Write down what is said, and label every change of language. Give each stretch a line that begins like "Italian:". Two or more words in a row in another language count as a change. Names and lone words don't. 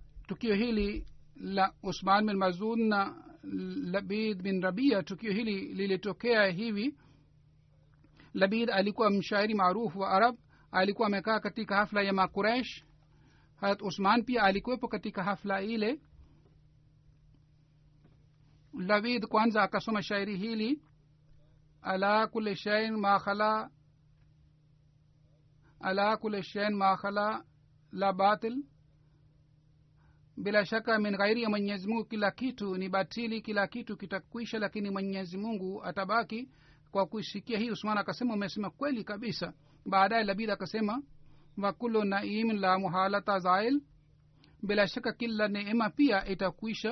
Swahili: tukio hili la Usman bin Mazun na Labid bin Rabia, tukio hili lilitokea hivi. Labid alikuwa mshairi maarufu wa Arab, alikuwa amekaa katika hafla ya Makuresh. Hazrat Usman pia alikuwepo katika hafla ile. Labid kwanza akasoma shairi hili:
Arabic: ألا كل شيء ما خلا ألا كل شيء ما خلا لا باطل,
Swahili: bila shaka min ghairi ya Mwenyezi Mungu kila kitu ni batili, kila kitu kitakwisha, lakini Mwenyezi Mungu atabaki. Kwa kusikia hii Usman akasema umesema kweli kabisa. Baadaye Labid akasema
Arabic: وكل نعيم لا محالة زائل,
Swahili: bila shaka kila neema pia itakwisha.